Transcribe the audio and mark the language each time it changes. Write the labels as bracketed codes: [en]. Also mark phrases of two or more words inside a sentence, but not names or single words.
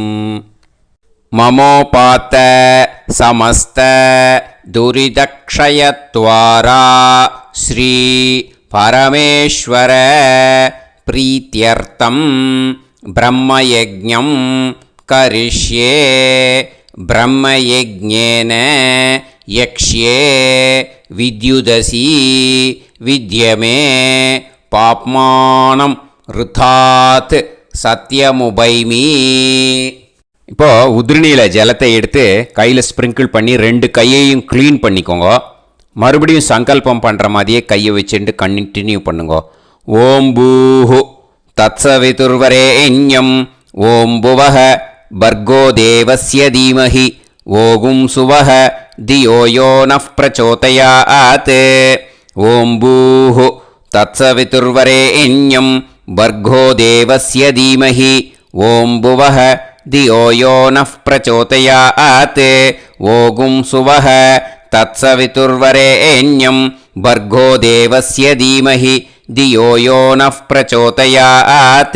[sa] ममोपात्त समस्त दुरितक्षयद्वारा श्री परमेश्वर प्रीत्यर्थं ब्रह्मयज्ञं करिष्ये ब्रह्मयज्ञेन यक्ष्ये विद्युदसि विद्यमे पाप्मानं ऋतात् சத்தியமுபைமி. [ta] இப்போ உதிரணியில் ஜலத்தை எடுத்து கையில் ஸ்ப்ரிங்கிள் பண்ணி 2 கையையும் க்ளீன் பண்ணிக்கோங்க. மறுபடியும் சங்கல்பம் பண்ணுற மாதிரியே கையை வச்சுட்டு கண்டினியூ பண்ணுங்க. [sa] ॐ भूः तत्सवितुर्वरेण्यं ॐ भुवः भर्गो देवस्य धीमहि ओगुं सुवः धियो यो नः प्रचोदयात्. ॐ भूः तत्सवितुर्वरेण्यं भर्गो देवस्य धीमहि ओं भुवः धियो यो नः प्रचोदयात्. ओगुं सुवः तत्सवितुर्वरेण्यं भर्गो देवस्य धीमहि धियो यो नः प्रचोदयात्.